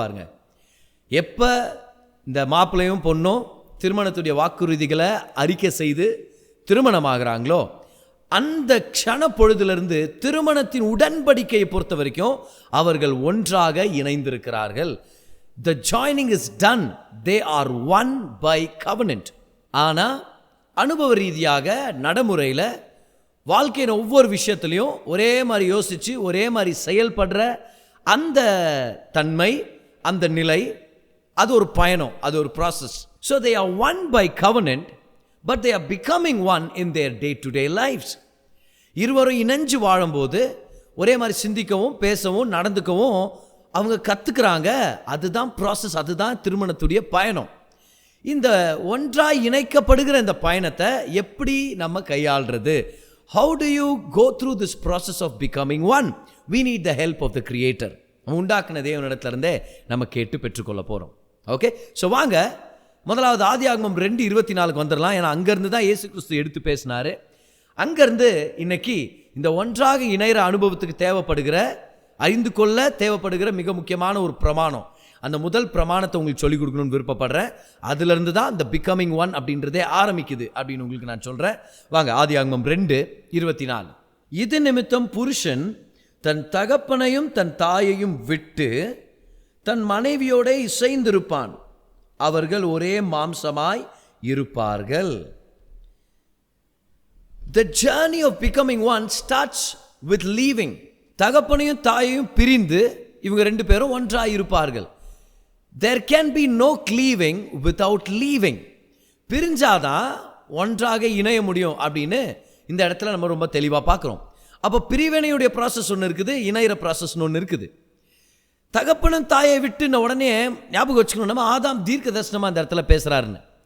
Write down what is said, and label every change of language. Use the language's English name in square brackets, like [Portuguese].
[Tamil] பாருங்கள், எப்போ இந்த மாப்பிள்ளையும் பொண்ணும் திருமணத்துடைய வாக்குறுதிகளை அறிக்கை செய்து திருமணமாகறாங்களோ அந்த க்ஷண பொழுதிலிருந்து திருமணத்தின் உடன்படிக்கையை பொறுத்த வரைக்கும் அவர்கள் ஒன்றாக இணைந்திருக்கிறார்கள். [English] The joining is done. They are one by covenant. [Tamil] ஆனால் அனுபவ ரீதியாக நடைமுறையில் வாழ்க்கையின் ஒவ்வொரு விஷயத்துலையும் ஒரே மாதிரி யோசித்து ஒரே மாதிரி செயல்படுற அந்த தன்மை, அந்த நிலை, அது ஒரு பயணம், அது ஒரு process. [English] So they are one by covenant, but they are becoming one in their day-to-day lives. [Tamil] இருவரும் இணைஞ்சு வாழும்போது ஒரே மாதிரி சிந்திக்கவும் பேசவும் நடந்துக்கவும் அவங்க கற்றுக்கிறாங்க. அதுதான் ப்ராசஸ், அதுதான் திருமணத்துடைய பயணம். இந்த ஒன்றாய் இணைக்கப்படுகிற இந்த பயணத்தை எப்படி நம்ம கையாளுறது? [English] How do you go through this process of becoming one? We need the help of the Creator. [Tamil] உண்டாக்குன தேவனிடத்திலிருந்தே நம்ம கேட்டு பெற்றுக்கொள்ள போகிறோம். ஓகே, ஸோ வாங்க முதலாவது ஆதியாகமம் 2:24 வந்துடலாம். ஏன்னா அங்கேருந்து தான் இயேசு கிறிஸ்து எடுத்து பேசினார். அங்கேருந்து இன்னைக்கு இந்த ஒன்றாக இணைகிற அனுபவத்துக்கு தேவைப்படுகிற, அறிந்து கொள்ள தேவைப்படுகிற மிக முக்கியமான ஒரு பிரமாணம், அந்த முதல் பிரமாணத்தை உங்களுக்கு சொல்லிக் கொடுக்கணும்னு விருப்பப்படுறேன். அதுலேருந்து தான் இந்த [English] becoming one [Tamil] அப்படின்றதே ஆரம்பிக்குது அப்படின்னு உங்களுக்கு நான் சொல்கிறேன். வாங்க, ஆதியாகமம் 2:24. இது நிமித்தம் புருஷன் தன் தகப்பனையும் தன் தாயையும் விட்டு தன் மனைவியோட இசைந்திருப்பான், அவர்கள் ஒரே மாம்சமாய் இருப்பார்கள். [English] The journey of becoming one starts with leaving. [Tamil] தகப்பனையும் தாயையும் பிரிந்து இவங்க 2 பேரும் ஒன்றாய் இருப்பார்கள். [English] There can be no cleaving without leaving. [Tamil] பிரிஞ்சாதான் ஒன்றாக இணைய முடியும் அப்படின்னு இந்த இடத்துல நம்ம ரொம்ப தெளிவாக பார்க்குறோம். அப்போ பிரிவினையுடைய ப்ராசஸ் ஒன்று இருக்குது, இணைகிற ப்ராசஸ்னு ஒன்று இருக்குது. தகப்பனும் தாயை விட்டுன உடனே ஞாபகம் வச்சுக்கணும், நம்ம ஆதாம் தீர்க்க தரிசனமாக இந்த இடத்துல பேசுகிறாருன்னு.